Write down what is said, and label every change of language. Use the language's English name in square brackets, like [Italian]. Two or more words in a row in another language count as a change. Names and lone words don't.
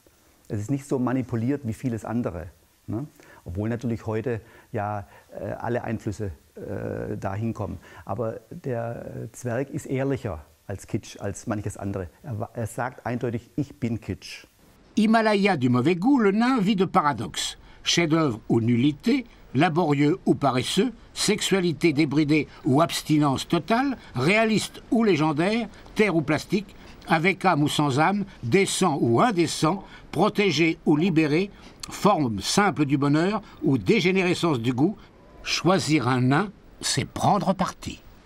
[German] Es ist nicht so manipuliert wie vieles andere. Ne? Obwohl natürlich heute ja alle Einflüsse dahin kommen. Aber der Zwerg ist ehrlicher als Kitsch, als manches andere. Er sagt eindeutig, ich bin Kitsch. [French] Himalaya du mauvais goût, le nain vit de paradoxes. Chef-d'œuvre ou nullité, laborieux ou paresseux, sexualité débridée ou abstinence totale, réaliste ou légendaire, terre ou plastique, avec âme ou sans âme, décent ou indécent, protégé ou libéré, forme simple du bonheur ou dégénérescence du goût, choisir un nain, c'est prendre parti.